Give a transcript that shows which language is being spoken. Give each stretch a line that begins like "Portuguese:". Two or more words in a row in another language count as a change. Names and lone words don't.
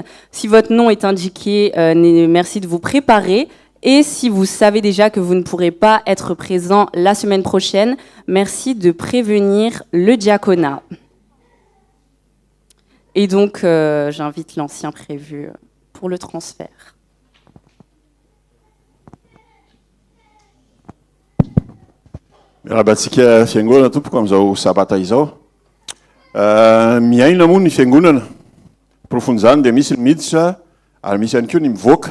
French: Si votre nom est indiqué, merci de vous préparer. Et si vous savez déjà que vous ne pourrez pas être présent la semaine prochaine, merci de prévenir le diaconat. Et donc, j'invite l'ancien prévu pour le transfert.
Malagasy: Rahabatsika fiangonana tompoko amin'izao sabata izao. Miaina moa ny fiangonana. Profon'izany dia misy ny miditra ary misy ihany koa ny mivoaka.